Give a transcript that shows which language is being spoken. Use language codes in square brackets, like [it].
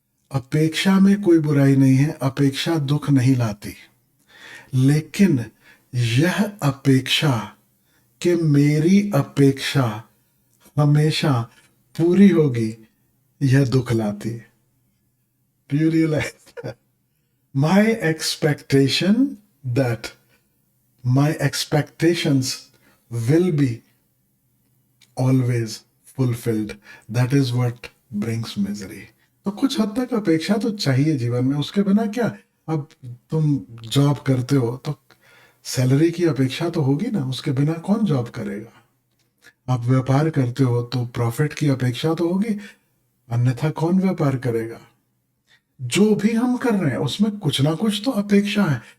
[hi] अपेक्षा में कोई बुराई नहीं है, अपेक्षा दुख नहीं लाती, लेकिन यह अपेक्षा कि मेरी अपेक्षा हमेशा पूरी होगी, यह दुख लाती है। [en] Do you realise? My expectation that my expectations will be always fulfilled, that is what brings misery. [hi] तो कुछ हद तक अपेक्षा तो चाहिए जीवन में, उसके बिना क्या। अब तुम जॉब करते हो तो सैलरी की अपेक्षा तो होगी ना, उसके बिना कौन जॉब करेगा। आप व्यापार करते हो तो प्रॉफिट की अपेक्षा तो होगी, अन्यथा कौन व्यापार करेगा। जो भी हम कर रहे हैं उसमें कुछ ना कुछ तो अपेक्षा है।